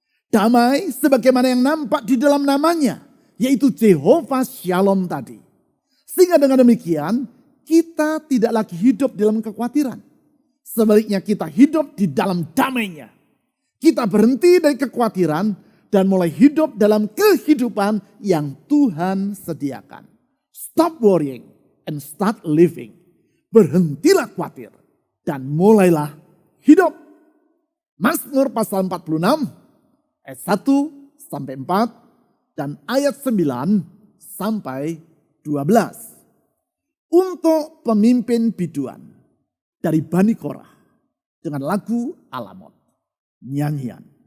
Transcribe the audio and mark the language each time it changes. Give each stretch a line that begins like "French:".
Indonesian: Damai sebagaimana yang nampak di dalam namanya, yaitu Jehovah Shalom tadi. Sehingga dengan demikian kita tidak lagi hidup dalam kekhawatiran. Sebaliknya kita hidup di dalam damai-Nya. Kita berhenti dari kekhawatiran dan mulai hidup dalam kehidupan yang Tuhan sediakan.
English: Stop worrying and start living.
Indonesian: Berhentilah khawatir dan mulailah hidup. Mazmur pasal 46 ayat 1 sampai 4 dan ayat 9 sampai 12. Untuk pemimpin biduan dari Bani Korah dengan lagu Alamot. Nyanyian.